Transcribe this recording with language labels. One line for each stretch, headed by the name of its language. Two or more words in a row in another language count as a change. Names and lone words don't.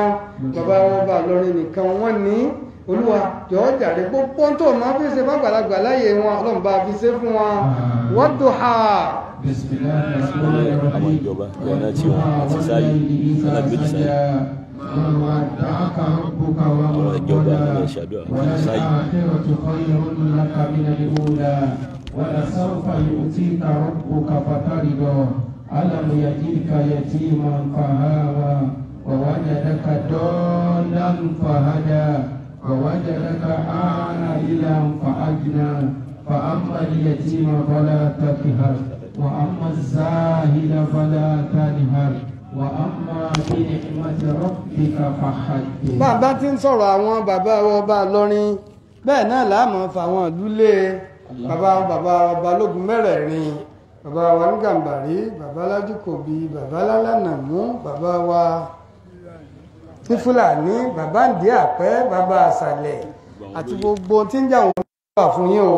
Yoruba: bàbá wọn bá Ìlọrin nìkan wọ́n ní Olúwa jọ̀ọ́ jàre gbogbo tó máa fi ṣe fàgbàlagbà láyé wọn Ọlọ́run bá fi ṣe fún wọn. Wadduha. àwọn ìjọba lọ́nà tí wọ́n ti sáyé alágbèjì sáyé àwọn ìjọba àwọn ìṣàdúrà ti sáyé.
Arabic: ولسوف يؤتيك ربك فترضى ألم يجدك يتيما فآوى ووجدك ضالا فهدى ووجدك عائلا فأغنى فأما اليتيم فلا تقهر وأما الزاهد فلا تنهر وأما بنعمة ربك فحدث.
Yoruba: bàbá tí ń sọ̀rọ̀ àwọn bàbá ọba Ìlọrin bẹ́ẹ̀ náà láàmú fáwọn ìdúlé bàbá balógun mẹ́rẹ̀ẹ̀rin, bàbá wa ní Gàmbàrí, bàbá Lájúkòbí, bàbá Lálànàmú, bàbá wa ní Fúlàní, bàbá Ǹdí Àpẹ́, bàbá Àsàlẹ̀ àti gbogbo tí ń jà wọn wà fún yín o.